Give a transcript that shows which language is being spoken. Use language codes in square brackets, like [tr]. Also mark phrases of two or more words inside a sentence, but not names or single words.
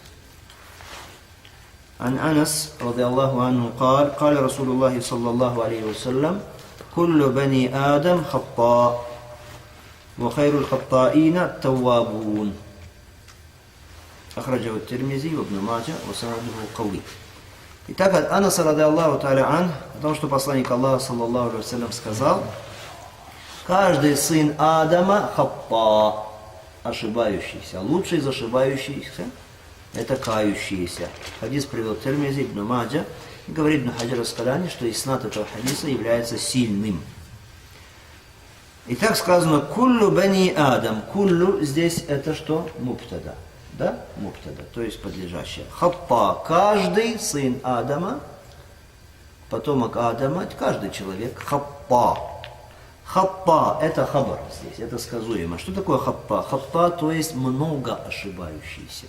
[ar] عن أنس رضي الله عنه قال قال رسول الله صلى الله عليه وسلم كل بني آدم خطاء وخير الخطائين التوابون أخرجه الترمذي وابن ماجه وسنده قوي. [ru] Итак, от Анаса [ar] رضي الله تعالى عن, [ru] потому что посланник Аллаха [ar] صلى الله عليه وسلم [ru] сказал: каждый сын Адама хаппа, ошибающийся. Лучший из ошибающихся это кающиеся. Хадис привел Тирмизи, Ибн Маджа, и говорит Ибн Хаджар ас-Скалани, что иснад этого хадиса является сильным. И так сказано: [ar] كل بني آدم. [ru] Куллю здесь это что? Мубтада. Да? Мубтада, то есть подлежащее. Хаппа, каждый сын Адама, потомок Адама, каждый человек. Хаппа. Хаппа это хабар здесь, это сказуемо. Что такое хаппа? Хаппа, то есть много ошибающийся.